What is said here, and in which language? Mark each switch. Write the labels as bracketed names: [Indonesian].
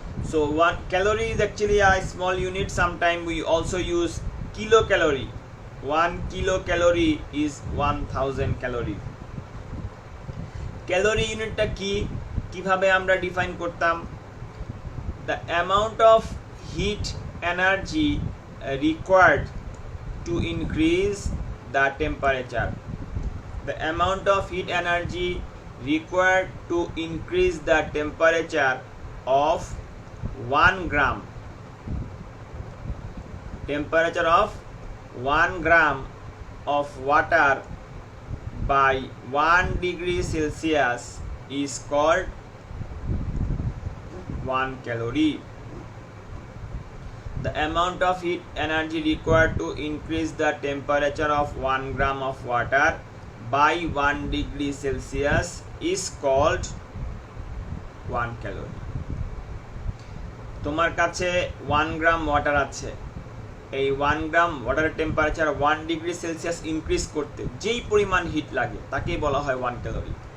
[English] So 1 calorie is actually a small unit. Sometimes we also use kilocalorie. 1 kilocalorie is 1000 calorie. [Bangla] Calorie ইউনিটটা কিভাবে আমরা define করতাম? [English] The amount of heat energy required to increase the temperature. The amount of heat energy required to increase the temperature of 1 gram. Temperature of 1 gram of water by 1 degree Celsius is called 1 calorie. The amount of heat energy required to increase the temperature of 1 gram of water by 1 degree Celsius is called 1 calorie. [Bangla] তোমার কাছে 1 গ্রাম water আছে, এই 1 গ্রাম ওয়াটারের temperature 1 degree Celsius increase করতে যেই পরিমাণ hit লাগে তাকেই বলা হয় 1 ক্যালোরি।